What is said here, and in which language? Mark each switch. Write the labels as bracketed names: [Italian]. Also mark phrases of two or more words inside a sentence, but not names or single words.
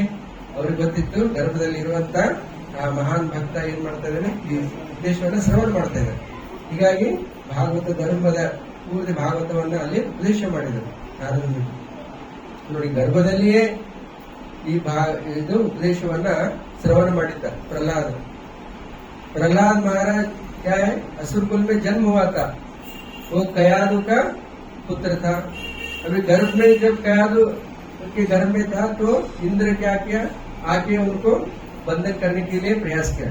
[Kannada] ಅವ್ರಿಗೆ ಗೊತ್ತಿತ್ತು ಗರ್ಭದಲ್ಲಿ ಇರುವಂತ ಆ ಮಹಾನ್ ಭಕ್ತ ಏನ್ ಮಾಡ್ತಾ ಇದ್ದಾನೆ, ಈ ಉದ್ದೇಶವನ್ನ ಶ್ರವಣ ಮಾಡ್ತಾ ಇದ್ದಾರೆ. ಹೀಗಾಗಿ ಭಾಗವತ ಧರ್ಮದ ಪೂರ್ತಿ ಭಾಗವತವನ್ನ ಅಲ್ಲಿ ಉಪದೇಶ ಮಾಡಿದರು ನಾರದ ಮುನಿ. ನೋಡಿ, ಗರ್ಭದಲ್ಲಿಯೇ ಇದು ಉಪದೇಶವನ್ನ ಶ್ರವಣ ಮಾಡಿದ್ದ [Hindi] प्रहलाद महाराज क्या है, असुरकुल में जन्म हुआ था. वो कयादु का पुत्र था. अभी गर्भ में जब कयादु उनके गर्भ में था तो इंद्र क्या किया, आके उनको बंधन करने के लिए प्रयास किया.